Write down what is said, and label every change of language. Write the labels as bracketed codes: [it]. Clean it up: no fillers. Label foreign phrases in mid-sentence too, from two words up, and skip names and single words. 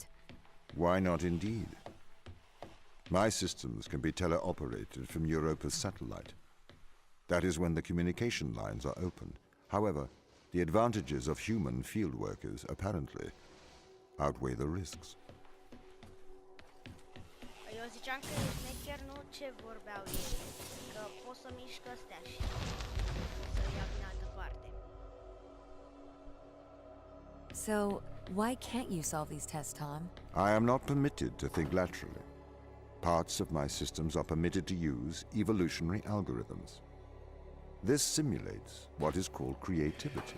[en] Why not indeed? My systems can be teleoperated from Europa's satellite. That is when the communication lines are open. However, the advantages of human field workers apparently outweigh the risks. [ro] Eu ziceam că e șmecher, nu ce vorbeau ei, că pot să mișc astea și să ia din altă parte. [en] So, why can't you solve these tests, Tom? I am not permitted to think laterally. Parts of my systems are permitted to use evolutionary algorithms. This simulates what is called creativity.